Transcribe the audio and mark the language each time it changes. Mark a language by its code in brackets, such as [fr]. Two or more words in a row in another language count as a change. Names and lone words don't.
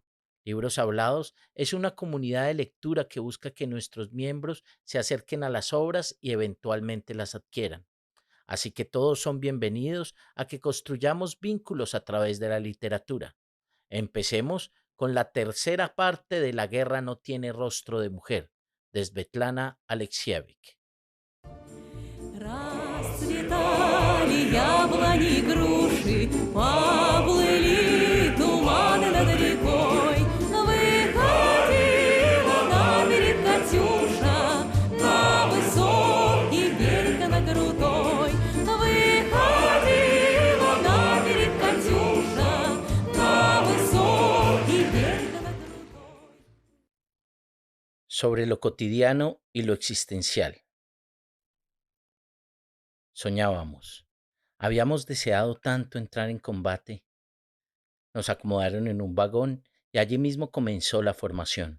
[es] Libros Hablados es una comunidad de lectura que busca que nuestros miembros se acerquen a las obras y eventualmente las adquieran. Así que todos son bienvenidos a que construyamos vínculos a través de la literatura. Empecemos con la tercera parte de La guerra no tiene rostro de mujer, de Svetlana Alexievich. [ru] Расцветали яблони, груши, поплыли туманы над рекой. Выходила на берег Катюша, на высокий берег на крутой. Выходила на берег Катюша, на высокий берег на крутой. [es] Sobre lo cotidiano y lo existencial. Soñábamos. Habíamos deseado tanto entrar en combate. Nos acomodaron en un vagón y allí mismo comenzó la formación.